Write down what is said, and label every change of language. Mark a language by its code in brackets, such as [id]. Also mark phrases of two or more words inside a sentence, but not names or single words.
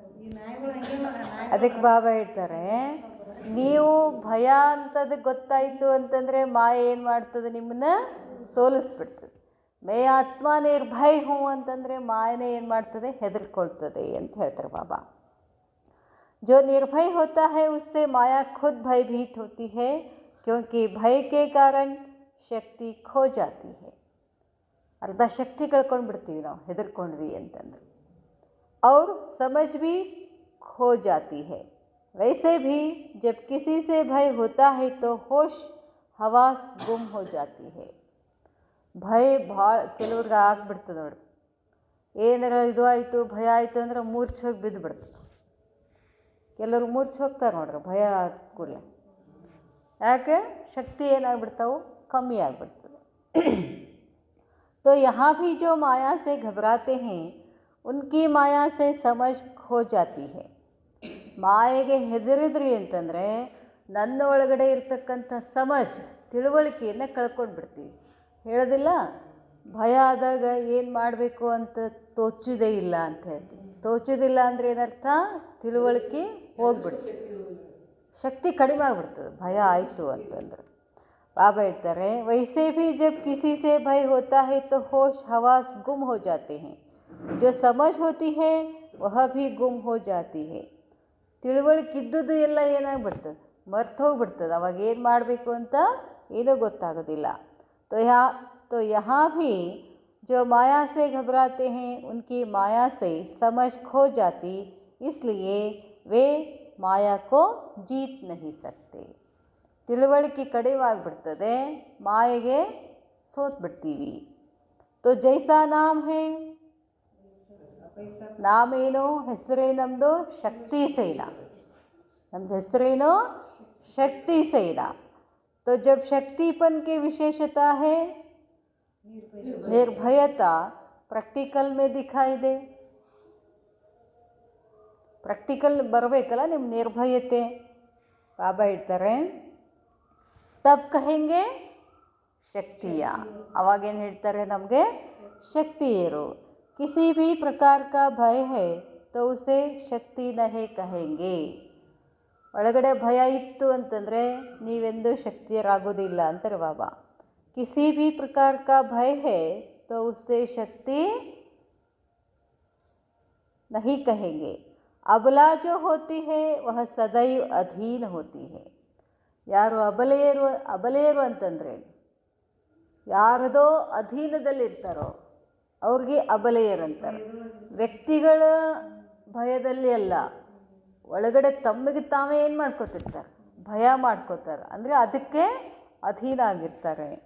[kn] ಅದಕ್ಕೆ ಬಾಬಾ ಹೇಳ್ತಾರೆ ನೀವು ಭಯ ಅಂತದಕ್ಕೆ ಗೊತ್ತಾಯಿತು ಅಂತಂದರೆ ಮಾಯೆ ಏನು ಮಾಡ್ತದೆ? ನಿಮ್ಮನ್ನು ಸೋಲಿಸ್ಬಿಡ್ತದೆ. [hi] मैं आत्मा निर्भय हूँ [kn] ಅಂತಂದರೆ ಮಾಯನೇ ಏನು ಮಾಡ್ತದೆ? ಹೆದರ್ಕೊಳ್ತದೆ ಅಂತ ಹೇಳ್ತಾರೆ ಬಾಬಾ. [hi] जो निर्भय होता है उससे माया खुद भयभीत होती है क्योंकि भय के कारण शक्ति खो जाती है. [kn] ಅರ್ಧ ಶಕ್ತಿ ಕಳ್ಕೊಂಡು ಬಿಡ್ತೀವಿ ನಾವು ಹೆದರ್ಕೊಂಡ್ವಿ ಅಂತಂದ್ರೆ. [hi] और समझ भी खो जाती है. वैसे भी जब किसी से भय होता है तो होश हवास गुम हो जाती है. [kn] ಭಯ ಭಾಳ ಕೆಲವ್ರಿಗೆ ಆಗ್ಬಿಡ್ತದೆ ನೋಡ್ರಿ. ಏನಾರ ಇದು ಆಯಿತು, ಭಯ ಆಯಿತು ಅಂದ್ರೆ ಮೂರ್ಛೆ ಹೋಗಿ ಬಿದ್ದು ಬಿಡ್ತದೆ. ಕೆಲವ್ರು ಮೂರ್ಛೆ ಹೋಗ್ತಾರೆ ನೋಡ್ರಿ ಭಯ ಆದ ಕೂಡಲೇ. ಯಾಕೆ? ಶಕ್ತಿ ಏನಾಗ್ಬಿಡ್ತಾವೆ? ಕಮ್ಮಿ ಆಗಿಬಿಡ್ತದೆ. [hi] तो यहाँ भी जो माया से घबराते हैं उनकी माया से समझ खो जाती है. [kn] ಮಾಯೆಗೆ ಹೆದರಿದ್ರಿ ಅಂತಂದರೆ ನನ್ನ ಒಳಗಡೆ ಇರ್ತಕ್ಕಂಥ ಸಮಜ್, ತಿಳುವಳಿಕೆಯನ್ನು ಕಳ್ಕೊಂಡು ಬಿಡ್ತೀವಿ. ಹೇಳೋದಿಲ್ಲ, ಭಯ ಆದಾಗ ಏನು ಮಾಡಬೇಕು ಅಂತ ತೋಚೋದೇ ಇಲ್ಲ ಅಂತ ಹೇಳ್ತೀವಿ. ತೋಚೋದಿಲ್ಲ ಅಂದರೆ ಏನರ್ಥ? ತಿಳುವಳಿಕೆ ಹೋಗ್ಬಿಡ್ತೀವಿ. ಶಕ್ತಿ ಕಡಿಮೆ ಆಗಿಬಿಡ್ತದೆ ಭಯ ಆಯಿತು ಅಂತಂದ್ರೆ. ಬಾಬಾ ಹೇಳ್ತಾರೆ, [hi] ವೈಸೆ भी जब किसी से भय होता है तो होश हवास गुम हो जाते हैं, जो समझ होती है वह भी गुम हो जाती है. [kn] ತಿಳುವಳಿಕಿದ್ದುದು ಎಲ್ಲ ಏನಾಗ್ಬಿಡ್ತದೆ, ಮರ್ತು ಹೋಗ್ಬಿಡ್ತದೆ. ಅವಾಗ ಏನು ಮಾಡಬೇಕು ಅಂತ ಏನೂ ಗೊತ್ತಾಗೋದಿಲ್ಲ. [hi] तो यहाँ भी जो माया से घबराते हैं उनकी माया से समझ खो जाती, इसलिए वे माया को जीत नहीं सकते. [kn] ತಿಳುವಳಿಕೆ ಕಡಿಮೆ ಆಗಿಬಿಡ್ತದೆ, ಮಾಯೆಗೆ ಸೋತ್ಬಿಡ್ತೀವಿ. [hi] तो जैसा नाम है, [kn] ನಾಮೇನು ಹೆಸರೇನಮ್ಮದು ಶಕ್ತಿ ಸೇನಾ, ನಮ್ಮದು ಹೆಸರೇನು ಶಕ್ತಿ ಸೇನಾ. [hi] तो जब शक्तिपन की विशेषता है निर्भयता प्रैक्टिकल में दिखाई दे. [kn] ಪ್ರಕ್ಟಿಕಲ್ ಬರಬೇಕಲ್ಲ ನಿಮ್ಮ ನಿರ್ಭಯತೆ. ಬಾಬಾ ಹೇಳ್ತಾರೆ, [hi] तब कहेंगे शक्तियाँ, [kn] ಅವಾಗೇನು ಹೇಳ್ತಾರೆ ನಮಗೆ, ಶಕ್ತಿಯರು. [hi] किसी भी प्रकार का भय है तो उसे शक्ति नहीं कहेंगे. [kn] ಒಳಗಡೆ ಭಯ ಇತ್ತು ಅಂತಂದರೆ ನೀವೆಂದೂ ಶಕ್ತಿಯರಾಗೋದಿಲ್ಲ ಅಂತಾರೆ ಬಾಬಾ. [hi] किसी भी प्रकार का भय है तो उससे शक्ति नहीं कहेंगे. अबला जो होती है वह सदैव अधीन होती है. [kn] ಯಾರು ಅಬಲೆಯರು ಅಂತಂದರೆ ಯಾರದೋ ಅಧೀನದಲ್ಲಿರ್ತಾರೋ ಅವ್ರಿಗೆ ಅಬಲೆಯರಂತಾರೆ. ವ್ಯಕ್ತಿಗಳ ಭಯದಲ್ಲಿ ಅಲ್ಲ, ಒಳಗಡೆ ತಮ್ಮಿಗೆ ತಾವೇ ಏನು ಮಾಡ್ಕೋತಿರ್ತಾರೆ, ಭಯ ಮಾಡ್ಕೋತಾರೆ, ಅಂದರೆ ಅದಕ್ಕೆ ಅಧೀನ ಆಗಿರ್ತಾರೆ.